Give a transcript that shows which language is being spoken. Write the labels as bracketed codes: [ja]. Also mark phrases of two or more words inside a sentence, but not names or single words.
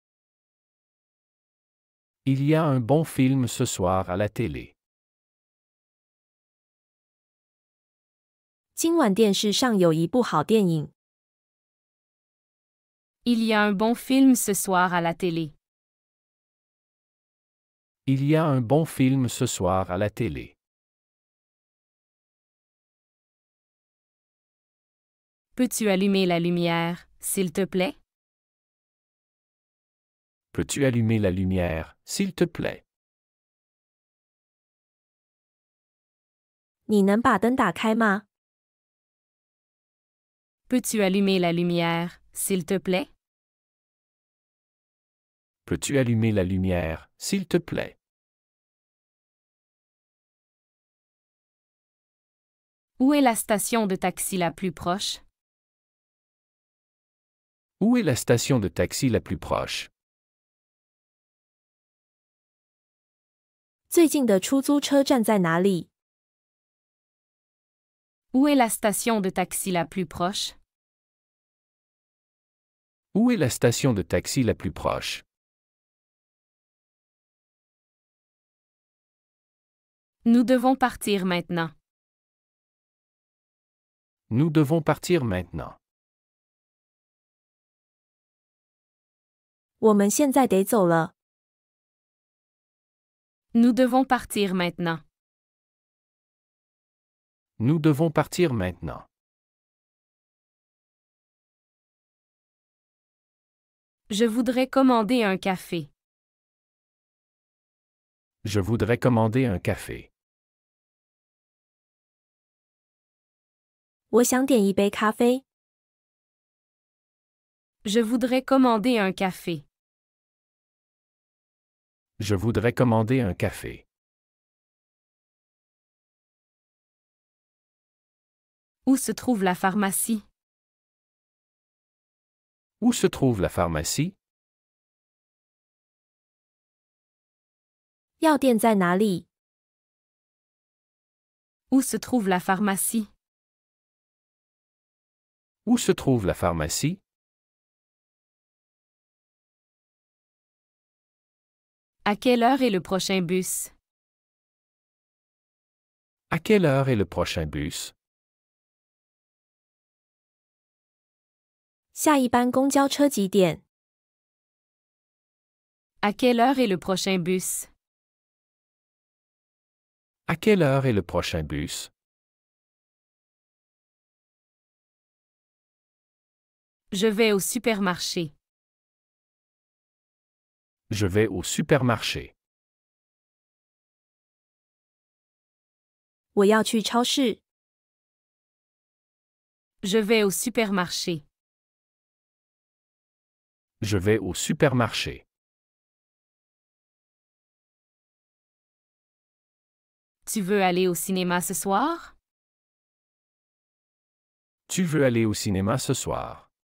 [fr] Il y a un bon film ce soir à la télé. [zh] 今晚电视上有一部好电影。 [fr] Il y a un bon film ce soir à la télé. Il y a un bon film ce soir à la télé. Peux-tu allumer la lumière, s'il te plaît? Peux-tu allumer la lumière, s'il te plaît? [zh] 你能把灯打开吗？ [fr] Peux-tu allumer la lumière, s'il te plaît? Peux-tu allumer la lumière, s'il te plaît? Où est la station de taxi la plus proche? Où est la station de taxi la plus proche? [zh] 最近的出租车站在哪里？ [fr] Où est la station de taxi la plus proche? Où est la station de taxi la plus proche? Nous devons partir maintenant. Nous devons partir maintenant. [zh] 我们现在得走了。 [fr] Nous devons partir maintenant. Nous devons partir maintenant. Je voudrais commander un café. Je voudrais commander un café. [zh] 我想点一杯咖啡。 [fr] Je voudrais commander un café. Je voudrais commander un café. Où se trouve la pharmacie? Où se trouve la pharmacie? [zh] 药店在哪里？ [fr] Où se trouve la pharmacie? Où se trouve la pharmacie? À quelle heure est le prochain bus? À quelle heure est le prochain bus? [zh] 下一班公交车几点？ [fr] À quelle heure est le prochain bus? À quelle heure est le prochain bus? Je vais au supermarché. Je vais au supermarché. [zh] 我要去超市。 [fr] Je vais au supermarché. Je vais au supermarché. Tu veux aller au cinéma ce soir? Tu veux aller au cinéma ce soir?